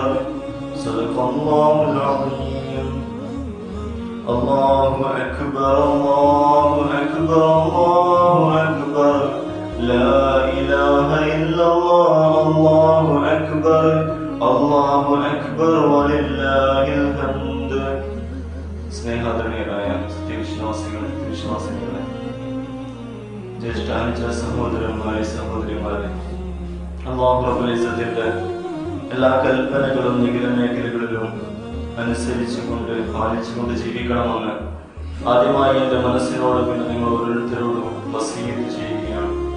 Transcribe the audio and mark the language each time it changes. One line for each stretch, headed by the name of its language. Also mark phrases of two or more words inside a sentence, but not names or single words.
Arabic: صدق الله العظيم. الله أكبر الله أكبر الله أكبر لا إله إلا الله. الله أكبر الله أكبر ولله الحمد.
Malayalam: സ്നേഹാദരണീയരായ സത്യവിശ്വാസികളെ, ജ്യേഷ്ഠാനുജ സഹോദരന്മാരെ, സഹോദരിമാരെ, അല്ലാഹു റബ്ബുൽ ഇസ്സത്തിന്റെ എല്ലാ കൽപ്പനകളും നിഗ്രഹമേഖലകളിലും അനുസരിച്ചുകൊണ്ട് പാലിച്ചുകൊണ്ട് ജീവിക്കണമെന്ന് ആദ്യമായി എൻ്റെ മനസ്സിനോട് പിന്നെ നിങ്ങൾ ഓരോരുത്തരോടും വസീയത്ത് ചെയ്യുകയാണ്.